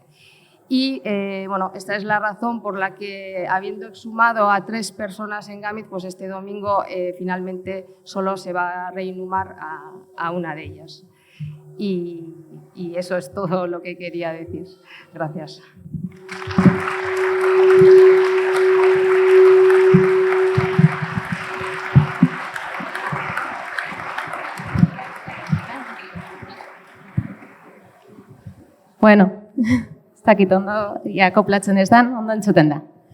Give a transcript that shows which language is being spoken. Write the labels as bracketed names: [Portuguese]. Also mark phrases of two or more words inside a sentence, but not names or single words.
[Spanish] Y esta es la razón por la que, habiendo exhumado a 3 personas en Gamit, este domingo finalmente solo se va a reinhumar a una de ellas. Y eso es todo lo que quería decir. Gracias. [Basque] Ez dakit ondo akoplatzen ez dan, ondo entzuten da.